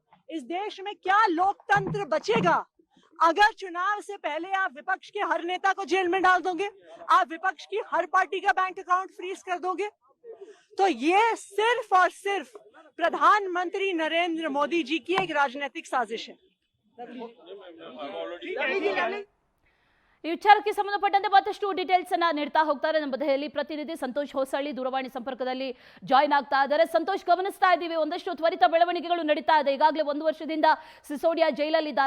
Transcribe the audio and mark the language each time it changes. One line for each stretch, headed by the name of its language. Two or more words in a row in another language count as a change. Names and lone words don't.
Hindi: इस देश में क्या लोकतंत्र बचेगा अगर चुनाव से पहले आप विपक्ष के हर नेता को जेल में डाल दोगे, आप विपक्ष की हर पार्टी का
English: bank account freeze
Hindi: कर दोगे? तो ये सिर्फ और सिर्फ प्रधानमंत्री नरेंद्र मोदी जी की एक राजनीतिक साजिश है।
Kannada: ಈ ವಿಚಾರಕ್ಕೆ ಸಂಬಂಧಪಟ್ಟಂತೆ ಮತ್ತಷ್ಟು ಡೀಟೇಲ್ಸ್ ಅನ್ನ ನೀಡ್ತಾ ಹೋಗ್ತಾರೆ ನಮ್ಮ ದೆಹಲಿ ಪ್ರತಿನಿಧಿ ಸಂತೋಷ್ ಹೊಸಳ್ಳಿ ದೂರವಾಣಿ ಸಂಪರ್ಕದಲ್ಲಿ ಜಾಯಿನ್ ಆಗ್ತಾ ಇದ್ದಾರೆ. ಸಂತೋಷ್, ಗಮನಿಸ್ತಾ ಇದ್ದೀವಿ ಒಂದಷ್ಟು ತ್ವರಿತ ಬೆಳವಣಿಗೆಗಳು ನಡೀತಾ ಇದೆ. ಈಗಾಗಲೇ 1 ವರ್ಷದಿಂದ ಸಿಸೋಡಿಯಾ ಜೈಲಲ್ಲಿದ್ದಾರೆ.